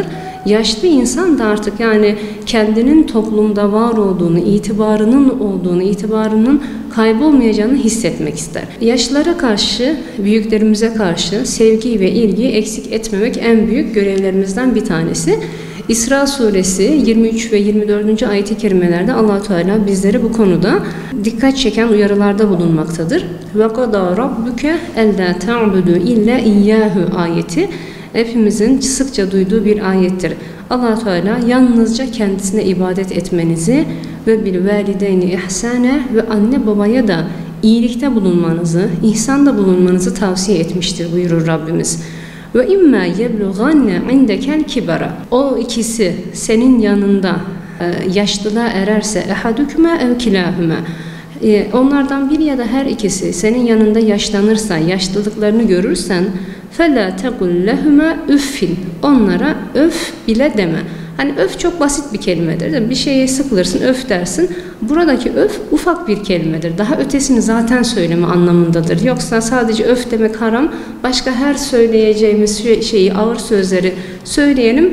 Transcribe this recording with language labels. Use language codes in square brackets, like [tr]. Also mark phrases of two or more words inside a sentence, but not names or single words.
[tr] Yaşlı insan da artık yani kendinin toplumda var olduğunu, itibarının kaybolmayacağını hissetmek ister. Yaşlılara karşı, büyüklerimize karşı sevgi ve ilgiyi eksik etmemek en büyük görevlerimizden bir tanesi. İsra suresi 23 ve 24. ayet-i kerimelerde Allah-u Teala bizlere bu konuda dikkat çeken uyarılarda bulunmaktadır. [ar] وَقَضَى رَبُّكَ أَلَّا تَعْبُدُوا إِلَّا إِيَّاهُ [tr] ayeti hepimizin sıkça duyduğu bir ayettir. Allah-u Teala yalnızca kendisine ibadet etmenizi ve [ar] بالوالدين إحسانا [tr] ve anne babaya da iyilikte bulunmanızı, ihsanda bulunmanızı tavsiye etmiştir buyurur Rabbimiz. [ar] وإما يبلغن عندك الكبر. [tr] O ikisi senin yanında yaşlılığa ererse [ar] أحدهما أو كلاهما. [tr] Onlardan biri ya da her ikisi senin yanında yaşlanırsa, yaşlılıklarını görürsen [ar] فَلَا تَقُلْ لَهُمَا أُفٍّ. [tr] Onlara öf bile deme. Hani öf çok basit bir kelimedir. Değil mi? Bir şeye sıkılırsın, öf dersin. Buradaki öf ufak bir kelimedir. Daha ötesini zaten söyleme anlamındadır. Yoksa sadece öf demek haram. Başka her söyleyeceğimiz şeyi, ağır sözleri söyleyelim.